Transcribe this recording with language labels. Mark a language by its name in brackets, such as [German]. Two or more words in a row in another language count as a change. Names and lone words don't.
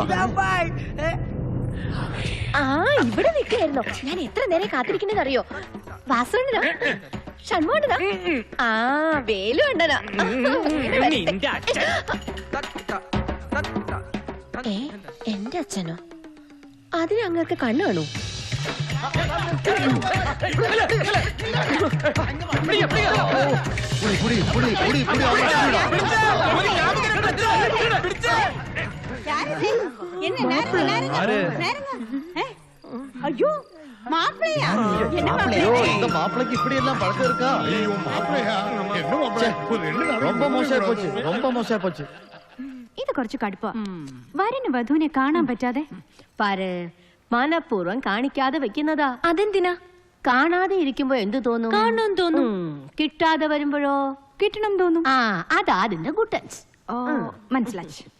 [Malayalam] ആ, ഇവിടെ നിൽക്കായിരുന്നോ? ഞാൻ എത്ര നേരം കാത്തിരിക്കണെന്ന് അറിയോ? വാസുണ്ണനാ ഷൺമോഹനാ ആ വേലു അണ്ണനാ നിന്റെ അച്ഛൻ എന്റെ അച്ഛനോ അതിന് അങ്ങക്ക് കണ്ണു കാണൂ [Tamil] ஐயோ மாப்பிள்ளையா மாப்பிளைக்கு இப்படி எல்லாம் பழக்கம் இருக்கா? ரொம்ப மோசம் போச்சு, ரொம்ப மோசம் போச்சு. [Malayalam] ഇത് കുറച്ച് കടുപ്പ. വരന് വധുവിനെ കാണാൻ പറ്റാതെ പാര് മനഃപൂർവ്വം കാണിക്കാതെ വെക്കുന്നതാ. അതെന്തിനാ? കാണാതെ ഇരിക്കുമ്പോ എന്ത് തോന്നും? കാണണം തോന്നും. കിട്ടാതെ വരുമ്പോഴോ കിട്ടണം തോന്നും. ആ അതാ അതിന്റെ ഗുട്ടൻസ്. ഓ മനസ്സിലായി.